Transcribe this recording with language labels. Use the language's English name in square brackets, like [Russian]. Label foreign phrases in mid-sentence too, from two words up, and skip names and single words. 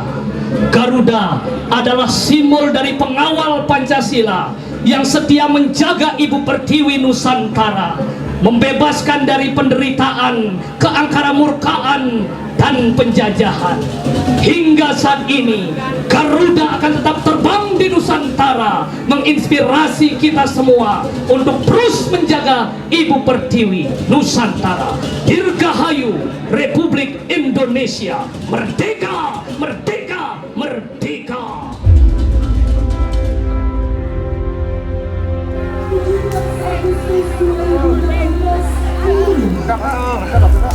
[Indonesian] Garuda adalah simbol dari pengawal Pancasila yang setia menjaga Ibu Pertiwi Nusantara, membebaskan dari penderitaan, keangkaramurkaan, dan penjajahan. Hingga saat ini, Garuda akan tetap terbang di Nusantara, menginspirasi kita semua untuk terus menjaga Ibu Pertiwi Nusantara. Dirgahayu Republik Indonesia, merdeka, merdeka, merdeka. Agustus 2016